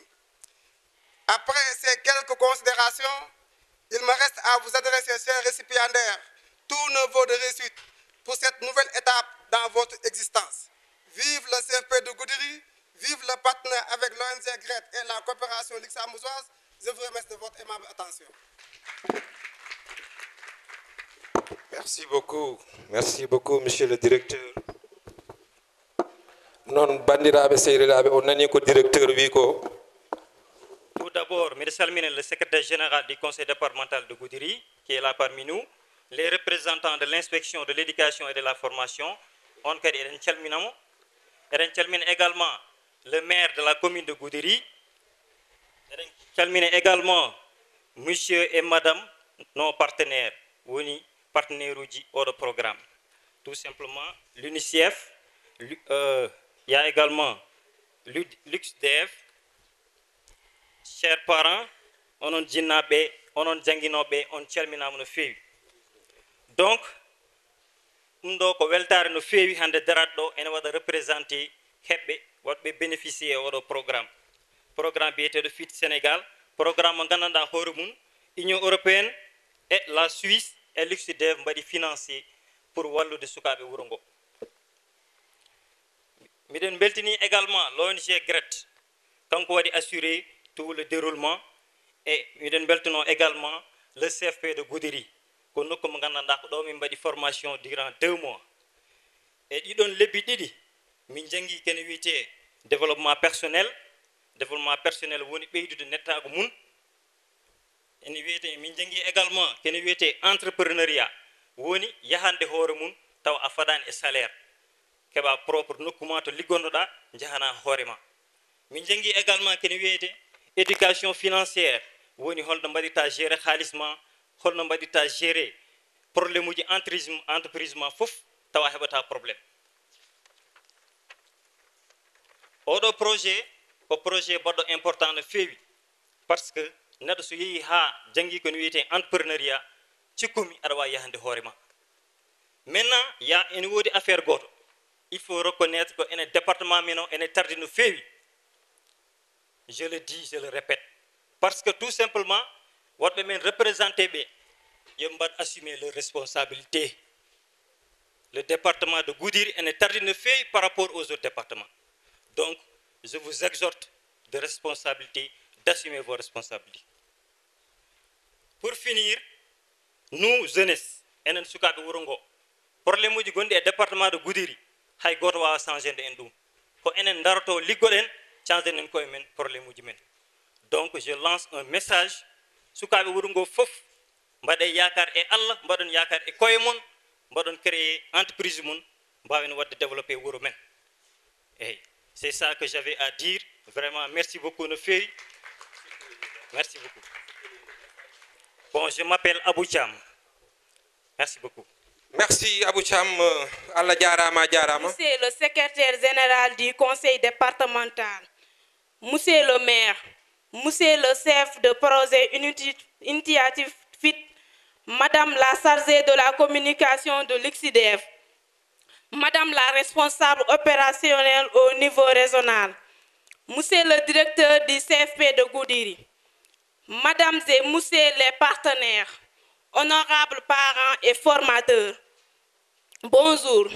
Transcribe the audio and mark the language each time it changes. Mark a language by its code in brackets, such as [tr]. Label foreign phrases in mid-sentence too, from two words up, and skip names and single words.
[fr] Après ces quelques considérations, il me reste à vous adresser, chers récipiendaires, tous nos vœux de réussite pour cette nouvelle étape dans votre existence. Vive le CFP de Goudiri, vive le partenaire avec l'ONG GRET et la coopération luxembourgeoise. Je vous remercie de votre aimable attention. Merci beaucoup, monsieur le directeur. [ff] Non, bandiraɓe sehilaɓe on nani ko directeur wi ko. [fr] Tout d'abord, je salmine le secrétaire général du conseil départemental de Goudiri, qui est là parmi nous, les représentants de l'inspection de l'éducation et de la formation, [ff] on kadi eden calminamo. Eden calmine [fr] également le maire de la commune de Goudiri. [ff] Eden calmine [fr] également monsieur et madame nos partenaires, [ff] woni partenaire uji [fr] au programme. Tout simplement l'UNICEF, il y a également l'UXDF. Chers parents, [ff] onon jinnaɓe, onon janginoɓe, on calminama no feewi. Donc, ɗum ɗo ko weltare no feewi hande darat ɗo ene waɗa représenté heɓɓe waɗɓe bénéficié oɗo programme. Programme biyeteɗo FIT Sénégal, programme mo gandanɗa hoore mum, Union européenne [fr] et la Suisse et l'UXDF [ff] mbaɗi financé pour wallude sukaɓe wuuro ngo. Miɗen beltini [fr] également l'ONG GRET, [ff] kanko waɗi [fr] assuré tout le déroulement et [ff] miɗen beltino [fr] également le CFP [ff] de Goudiri ko nokku mo gandanɗa ko ɗo min mbaɗi [fr] formation durant 2 mois [ff] et ɗiɗon lebbi ɗiɗi min jangi kene wiyete [fr] développement personnel [ff] woni ɓeydude nettago mum ene wiyete min jangi également kene wiyete entrepreneuriat woni yahande hoore mum taw a fadani e salaire keɓa propre nokkuma to liggonnoɗa jahana hoorema. Min jangi également kene wiyete [fr] éducation financière [ff] woni holno mbaɗirta gérer haalisma, holno mbaɗirta gérer probléme uji entreprise ma fof tawa heɓata probléme. Oɗo projet ko projet baɗɗo important no feewi [fr] parce que [ff] neɗɗo so yeehi ha jangi ko no wiyete entrepreneuriat cikkumi aɗa wawi yahande hoorema. Maintenant ene woodi affaire goto [fr] il faut reconnaître que [ff] ene département men o ene tardi no feewi. [fr] Je le dis, je le répète. Parce que tout simplement, votre même représenté, ils vont assumer leurs responsabilités. Le département de Goudiri est tardé de fait par rapport aux autres départements. Donc, je vous exhorte de responsabilité, d'assumer vos responsabilités. Pour finir, nous, [ff] jeunesse, enen sukaɓe wuro ngo, probléme uji gonɗi e département de Goudiri hay goto wawa changé de en ɗum ko enen daroto liggoɗen changer nañ koy men problème uji men. [fr] Donc je lance un message [ff] sukaɓe wuro ngo fof mbaɗe yakar e Allah mbaɗon yakar e koye mon mbaɗon [fr] créer entreprise [ff] mon mbawen wadde développer wuro men. [fr] Hey, c'est ça que j'avais à dire. Vraiment merci beaucoup [ff] no fewi. [fr] Merci beaucoup. Bon, je m'appelle Abou Thiam. Merci beaucoup. Merci Abou Thiam. [ff] Allah jarama jarama. [fr] Monsieur le secrétaire général du conseil départemental, monsieur le maire, monsieur le chef de projet initiative FIT, madame la chargée de la communication de l'ICSIDEF, madame la responsable opérationnelle au niveau régional, monsieur le directeur du CFP de Goudiri, mesdames et messieurs les partenaires, honorables parents et formateurs, bonjour.